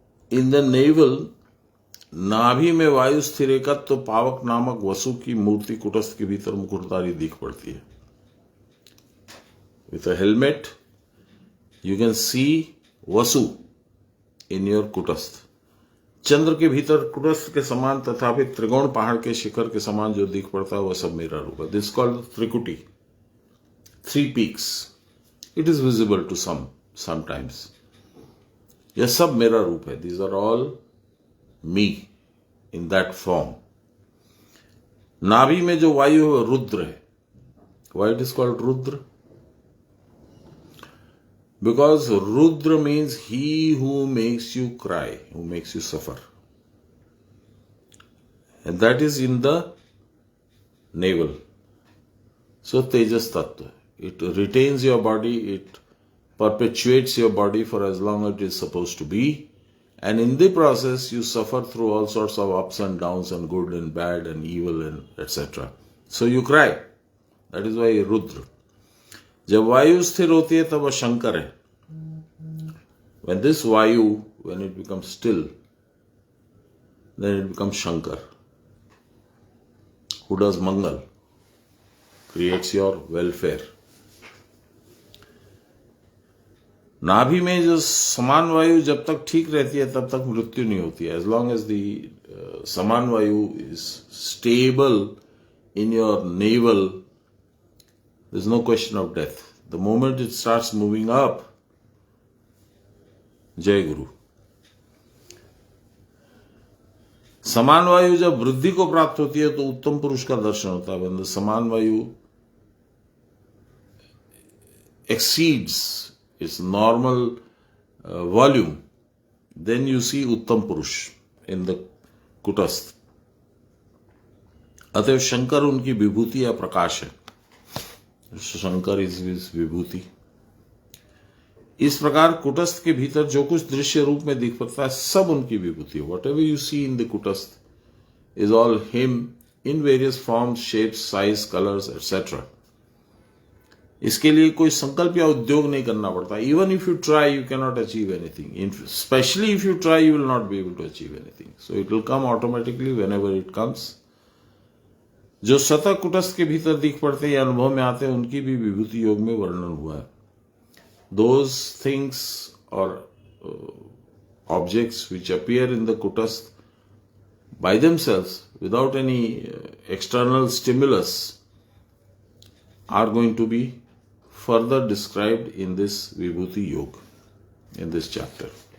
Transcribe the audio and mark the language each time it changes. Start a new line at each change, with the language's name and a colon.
English: In the navel,
Hindi: नाभि में वायु स्थिर एकत्व तो पावक नामक वसु की मूर्ति कुटस्थ के भीतर मुकुटधारी दिख पड़ती है.
English: With a helmet, you can see Vasu in your kutastha.
Hindi: चंद्र के भीतर कुटस्थ के समान तथापि त्रिकोण पहाड़ के शिखर के समान जो दिख पड़ता है वह सब मेरा रूप है.
English: This is called Trikuti. 3 peaks. It is visible to sometimes.
Hindi: यह सब मेरा रूप है.
English: These are all me in that form.
Hindi: नाभि में जो वायु है रुद्र है.
English: Why it is called Rudra? Because Rudra means he who makes you cry, who makes you suffer. And that is in the navel. So Tejas Tattva, it retains your body, it perpetuates your body for as long as it is supposed to be, and in the process you suffer through all sorts of ups and downs and good and bad and evil and etc. So you cry. That is why Rudra.
Hindi: जब वायु स्थिर होती है तब वह शंकर है.
English: When this Vayu, when it becomes still, then it becomes Shankar, who does Mangal, creates your welfare.
Hindi: नाभि में जो समान वायु जब तक ठीक रहती है तब तक मृत्यु नहीं होती है.
English: As long as the samana vayu is stable in your navel, there is no question of death. The moment it starts moving up,
Hindi: जय गुरु. समान वायु जब वृद्धि को प्राप्त होती है तो उत्तम पुरुष का दर्शन होता है.
English: When the samana vayu exceeds its normal volume, then you see uttama purusha in the kutastha.
Hindi: अतएव शंकर उनकी विभूति या प्रकाश है.
English: Shankar is vibhuti.
Hindi: इस प्रकार कुटस्थ के भीतर जो कुछ दृश्य रूप में दिख पड़ता है सब उनकी विभूति है.
English: Whatever you see in the kutastha is all him in various forms, shapes, size, colours etcetera.
Hindi: इसके लिए कोई संकल्प या उद्योग नहीं करना पड़ता.
English: Even if you try you can not achieve anything. Specially if you try you will not be able to achieve anything. So it will come automatically whenever it comes.
Hindi: जो सतह कुटस्थ के भीतर दिख पड़ते या अनुभव में आते हैं उनकी भी विभूति योग में वर्णन हुआ है.
English: Those things or objects which appear in the kutastha by themselves without any external stimulus are going to be further described in this Vibhuti Yoga, in this chapter.